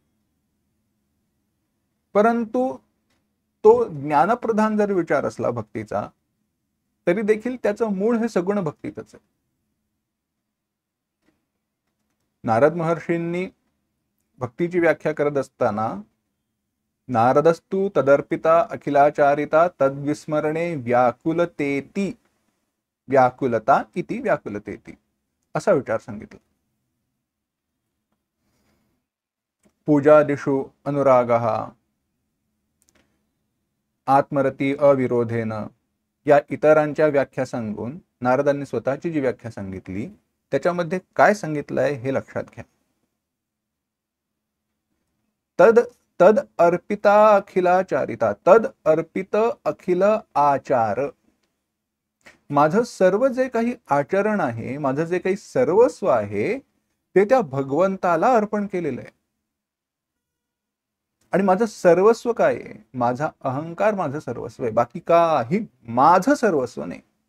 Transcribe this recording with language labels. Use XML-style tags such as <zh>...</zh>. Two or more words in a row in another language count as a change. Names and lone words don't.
<mr>परंतु तो ज्ञानप्रधान जर विचार असला भक्तीचा तरी देखील त्याचं मूळ हे सगुण भक्तीतच आहे. नारद महर्षींनी भक्तीची व्याख्या करत असताना</mr> <sa>नारदस्तु तदर्पिता अखिलाचारिता तद्विस्मरणे व्याकुलतेती व्याकुलता इति व्याकुलतेती</sa> <mr>असा विचार सांगितला.</mr> <sa>पूजादिषु अनुरागः आत्मरती अविरोधेन</sa> <mr>या इतरांच्या व्याख्या सांगून नारदांनी स्वतःची जी व्याख्या सांगितली त्याच्यामध्ये काय सांगितलंय हे लक्षात घ्या.</mr> <sa>तद तद अर्पिता अखिलाचारिता, तद अर्पित अखिल आचार,</sa> <mr>माझं सर्व जे काही आचरण आहे, माझं जे काही सर्वस्व आहे ते त्या भगवंताला अर्पण केलेलं आहे. आणि माझं सर्वस्व काय आहे? माझा अहंकार माझं सर्वस्व आहे, बाकी काही माझं सर्वस्व नाही.</mr>